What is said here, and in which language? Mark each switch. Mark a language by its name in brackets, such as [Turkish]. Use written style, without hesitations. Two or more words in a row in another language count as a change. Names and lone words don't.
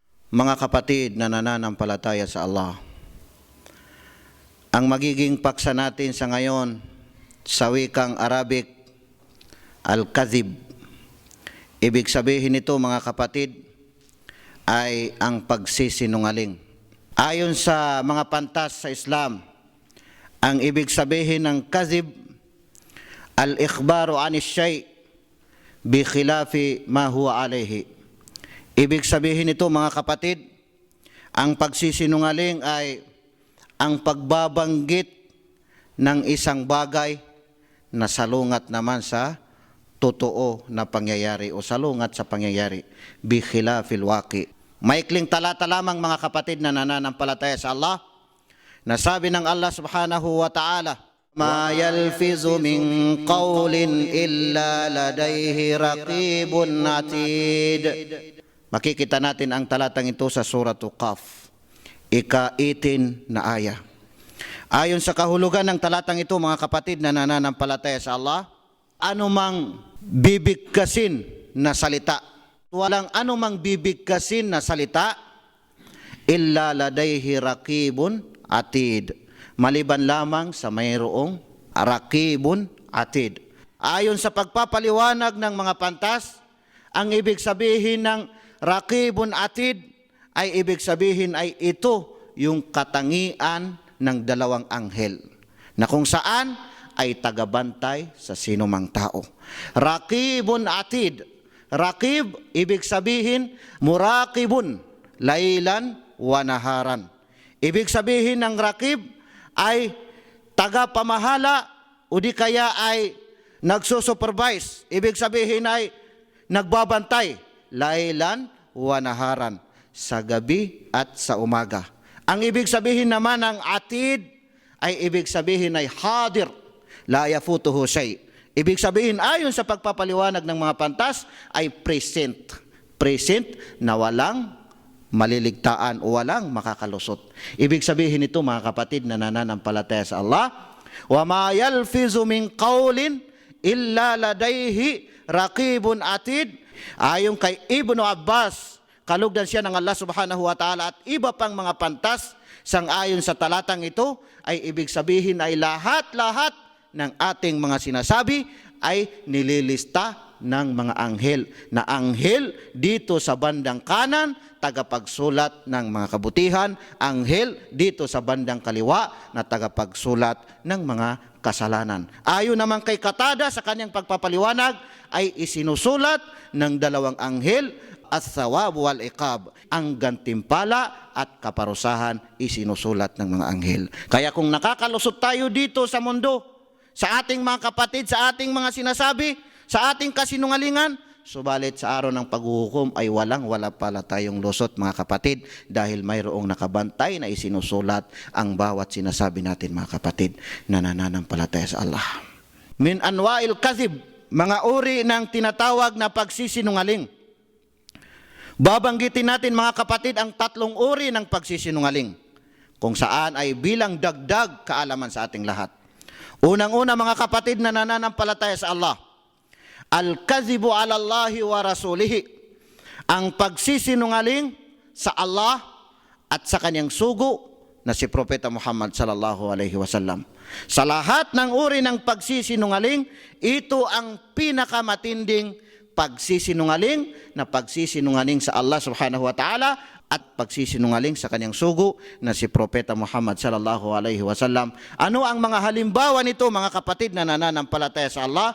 [Filipino] Mga kapatid na nananampalataya sa Allah, ang magiging paksa natin sa ngayon sa wikang Arabic, al-kadhib. Ibig sabihin nito, mga kapatid, ay ang pagsisinungaling. Ayon sa mga pantas sa Islam, ang ibig sabihin ng kadhib, [Arabic] الإخبار عن الشيء بخلاف ما هو عليه. [Filipino] Ibig sabihin nito, mga kapatid, ang pagsisinungaling ay ang pagbabanggit ng isang bagay na salungat naman sa totoo na pangyayari o salungat sa pangyayari, [Arabic] بخلاف الواقع. [Filipino] Maikling talata lamang, mga kapatid na nananampalataya sa Allah, na sabi ng [Arabic] الله سبحانه وتعالى ما يلفظ من قول إلا لديه رقيب عتيد. [Filipino] Makikita natin ang talatang ito sa Suratul Qaf, ika-18 na aya. Ayon sa kahulugan ng talatang ito, mga kapatid na nananampalataya sa Allah, anumang bibigkasin na salita, walang anumang bibigkasin na salita, [Arabic] إلا لديه رقيب عتيد, [Filipino] maliban lamang sa mayroong [Arabic] رقيب عتيد. [Filipino] Ayon sa pagpapaliwanag ng mga pantas, ang ibig sabihin ng [Arabic] رقيب عتيد [Filipino] ay ibig sabihin ay ito yung katangian ng dalawang anghel na kung saan ay tagabantay sa sinumang tao. [Arabic] رقيب عتيد. رقيب, [Filipino] ibig sabihin [Arabic] مراقب ليلا ونهارا. [Filipino] Ibig sabihin ng raqib ay tagapamahala o di kaya ay nagsusupervise. Ibig sabihin ay nagbabantay [Arabic] ليلا ونهارا, [Filipino] sa gabi at sa umaga. Ang ibig sabihin naman ng atid ay ibig sabihin ay [Arabic] حاضر لا يفوته شيء. [Filipino] Ibig sabihin ayon sa pagpapaliwanag ng mga pantas ay present. Present na walang maliligtaan o walang makakalusot. Ibig sabihin nito, mga kapatid na nananampalataya sa Allah, [Arabic] وما يلفظ من قول إلا لديه رقيب عتيد. [Filipino] Ayon kay Ibnu Abbas, kalugdan siya ng [Arabic] الله سبحانه وتعالى, [Filipino] at iba pang mga pantas, sang-ayon sa talatang ito, ay ibig sabihin ay lahat-lahat ng ating mga sinasabi ay nililista ng mga anghel. Na anghel dito sa bandang kanan, tagapagsulat ng mga kabutihan. Anghel dito sa bandang kaliwa, na tagapagsulat ng mga kasalanan. Ayon naman kay Qatada sa kanyang pagpapaliwanag, ay isinusulat ng dalawang anghel [Arabic] الثواب والعقاب, [Filipino] ang gantimpala at kaparusahan isinusulat ng mga anghel. Kaya kung nakakalusot tayo dito sa mundo, sa ating mga kapatid, sa ating mga sinasabi, sa ating kasinungalingan, subalit sa araw ng paghuhukom ay wala pala tayong lusot, mga kapatid, dahil mayroong nakabantay na isinusulat ang bawat sinasabi natin, mga kapatid na nananampalataya sa Allah. [Arabic] من أنواع الكذب, [Filipino] mga uri ng tinatawag na pagsisinungaling. Babanggitin natin, mga kapatid, ang tatlong uri ng pagsisinungaling, kung saan ay bilang dagdag kaalaman sa ating lahat. Unang-una, mga kapatid na nananampalataya sa Allah, [Arabic] الكذب على الله ورسوله, [Filipino] ang pagsisinungaling sa Allah at sa kanyang sugo na si Propeta Muhammad [Arabic] صلى الله عليه وسلم. [Filipino] Sa lahat ng uri ng pagsisinungaling, ito ang pinakamatinding pagsisinungaling, na pagsisinungaling sa [Arabic] الله سبحانه وتعالى [Filipino] at pagsisinungaling sa kanyang sugo na si Propeta Muhammad [Arabic] صلى الله عليه وسلم. [Filipino] Ano ang mga halimbawa nito, mga kapatid na nananampalataya sa Allah?